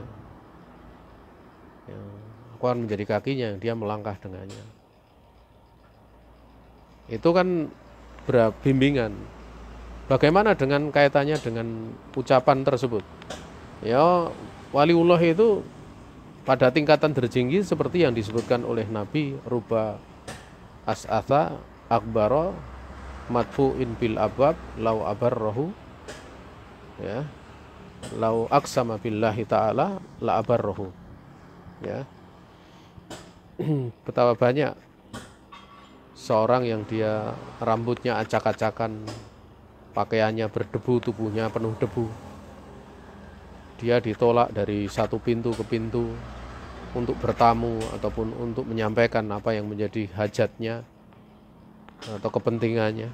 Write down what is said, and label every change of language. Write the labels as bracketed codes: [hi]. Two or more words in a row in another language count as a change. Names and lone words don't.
[id] Ya, aku akan menjadi kakinya yang dia melangkah dengannya. Itu kan bimbingan. Bagaimana dengan kaitannya dengan ucapan tersebut? Ya, waliullah itu pada tingkatan tertinggi seperti yang disebutkan oleh Nabi, [ar] رب أشعث أغبر مدفوع بالأبواب لو أبره يا لو أقسم بالله تعالى لأبره. [id] Ya. Betapa banyak seorang yang dia rambutnya acak-acakan, pakaiannya berdebu, tubuhnya penuh debu. Dia ditolak dari satu pintu ke pintu untuk bertamu ataupun untuk menyampaikan apa yang menjadi hajatnya atau kepentingannya.